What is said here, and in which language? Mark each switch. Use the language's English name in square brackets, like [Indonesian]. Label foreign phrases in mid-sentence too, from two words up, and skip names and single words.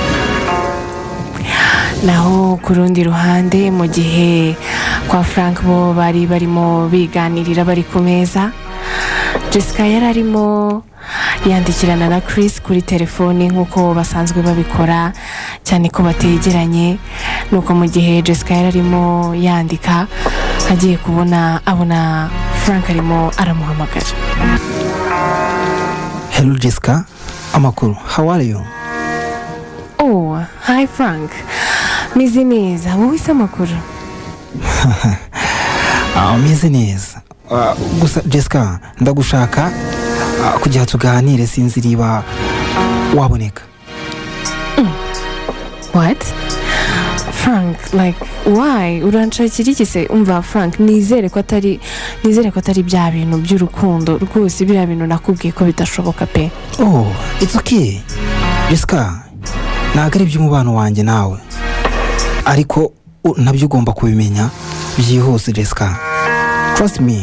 [Kinyarwanda] Naho ku rundi ruhande mu gihe kwa Frank bo bari barimo biganirira bari ku meza, Jessica yari arimo yandikirana na Chris kuri telefone nk'uko basanzwe babikora, cyane ko bategeranye. Nuko mu gihe Jessica yari arimo yandika agiye abona Frank arimo aramuhamagara. Hello Jessica, amakuru, [English] how are you? Oh, hi [Kinyarwanda] Frank, meze neza, wowe se amakuru? Meze neza. Gusa Jessica, ndagushaka kugira tuganire, sinzi niba waboneka. [English] What? Frank, like why? [Kinyarwanda] Uranshakira iki se? Umva Frank, nizere ko atari bya bintu by'urukundo rwose, biriya bintu nakubwiye ko bidashoboka pe. [English] Oh, it's okay [Kinyarwanda] Jessica, ntabwo ari iby'umubano wanjye nawe, ariko nabyo ugomba kubimenya byihuse Jessica, [English] trust me.